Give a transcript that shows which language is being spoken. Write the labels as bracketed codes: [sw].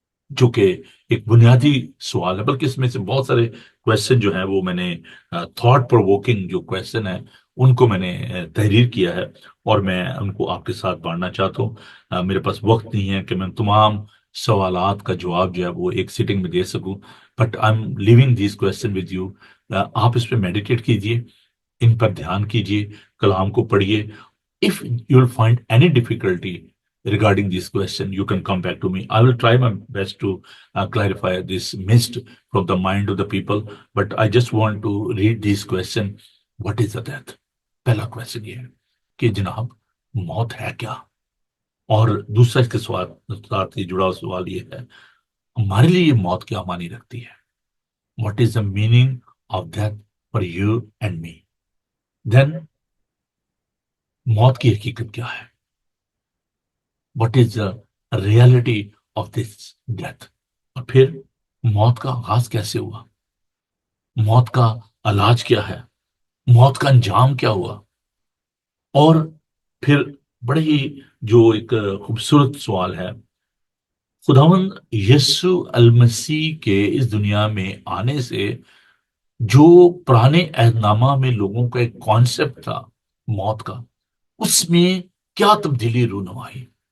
[ur] جو کہ ایک بنیادی سوال ہے، بلکہ اس میں سے بہت سارے کویشچن جو ہیں وہ میں نے تھاٹ پرووکنگ جو کویشچن ہیں ان کو میں نے تحریر کیا ہے، اور میں ان کو آپ کے ساتھ بانٹنا چاہتا ہوں. میرے پاس وقت نہیں ہے کہ میں تمام سوالات کا جواب جو ہے وہ ایک سیٹنگ میں دے سکوں، [en] But I am leaving these question with you. [ur] آپ اس پہ میڈیٹیٹ کیجئے، ان پر دھیان کیجئے، کلام کو پڑھیے. [en] If you will find any difficulty regarding this question, you can come back to me. I will try my best to clarify this mist from the mind of the people. But I just want to read this question. What is the death? [ur] پہلا question یہ ہے کہ جناب موت ہے کیا؟ اور دوسرا اس کے ساتھ ہی جڑا سوال یہ ہے، ہمارے لیے یہ موت کیا معنی رکھتی ہے؟ [en] What is the meaning of death for you and me? Then [ur] موت کی حقیقت کیا ہے؟ [en] What is the reality of this death? [ur] اور پھر موت کا آغاز کیسے ہوا؟ موت کا علاج کیا ہے؟ موت کا انجام کیا ہوا؟ اور پھر بڑے ہی جو ایک خوبصورت سوال ہے، خداوند یسوع المسیح کے اس دنیا میں آنے سے جو پرانے عہد نامہ میں لوگوں کا ایک کانسیپٹ تھا موت کا، اس میں کیا تبدیلی رونمائی